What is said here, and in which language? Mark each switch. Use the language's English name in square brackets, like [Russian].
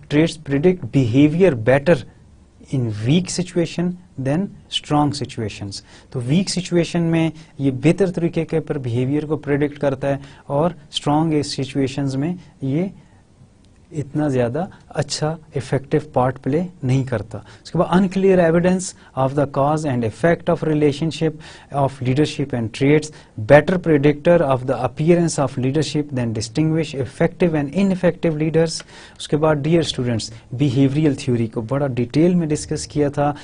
[English] Traits predict behavior better in weak situation than strong situations. [Urdu] تو weak situation میں یہ بہتر طریقے کے پر behavior کو predict کرتا ہے, اور strong situations میں یہ اتنا زیادہ اچھا افیکٹو پارٹ پلے نہیں کرتا. اس کے بعد [English] unclear evidence of the cause and effect of relationship of leadership and traits, better predictor of the appearance of leadership than distinguish effective and ineffective leaders. [Urdu] اس کے بعد [English] dear students, [Urdu] behavioral theory کو بڑا detail میں discuss کیا تھا.